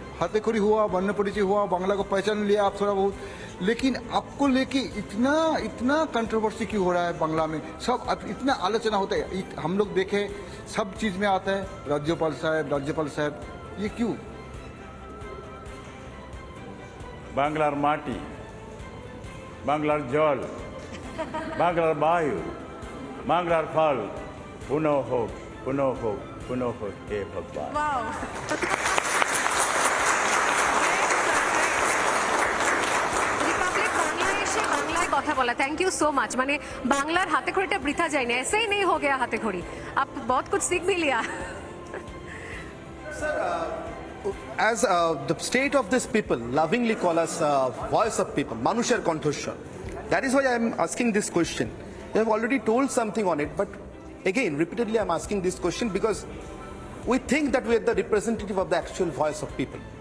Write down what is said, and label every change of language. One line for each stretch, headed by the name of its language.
Hindi: हाथेखड़ी हुआ, वर्ण परिचय हुआ, बांग्ला को पहचान लिया आप थोड़ा बहुत, लेकिन आपको लेके इतना इतना कंट्रोवर्सी क्यों हो रहा है बांग्ला में? सब इतना आलोचना होता है, हम लोग देखें सब चीज़ में आता है राज्यपाल साहब, ये क्यों?
Bangla: বাংলার মাটি, বাংলার জল, বাংলার বায়ু, বাংলার ফল, পুনঃ হোক, পুনঃ হোক, পুনঃ হোক, হে ভগবান। रिपब्लिक बांग्ला এসে বাংলায় কথা বলা,
English: Thank you so much.
Bangla: মানে বাংলার হাতে খড়িটা বৃথা যায় না,
Hindi: ऐसे ही नहीं हो गया हाथे खड़ी, आप बहुत कुछ सीख भी लिया।
English: As the state of this people lovingly call us voice of people, Manushar Konthoswar. That is why I am asking this question. You have already told something on it, but again, repeatedly I am asking this question because we think that we are the representative of the actual voice of people.